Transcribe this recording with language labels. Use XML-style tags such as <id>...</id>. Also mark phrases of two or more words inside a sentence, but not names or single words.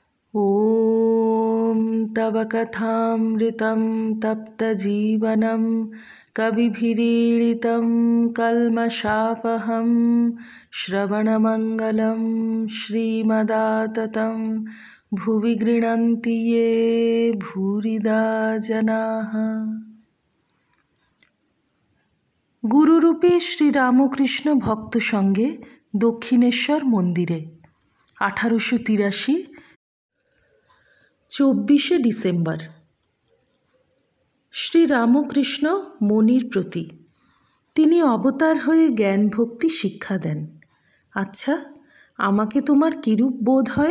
<sa>ॐ तव कथामृतं तप्तजीवनं कविभिरीडितं कल्मषापहं श्रवणमङ्गलं श्रीमदाततं भुवि गृह्णन्ति ये भूरिदा जनाः।</sa> <bn>গুরুরূপে শ্রীরামকৃষ্ণ ভক্ত সংগে দক্ষিণেশ্বর মন্দিরে 1883 24 ডিসেম্বর। শ্রীরামকৃষ্ণ মনির প্রতি তিনি অবতার হয়ে জ্ঞান ভক্তি শিক্ষা দেন। আচ্ছা, আমাকে তোমার কিরূপ বোধ হয়?</bn>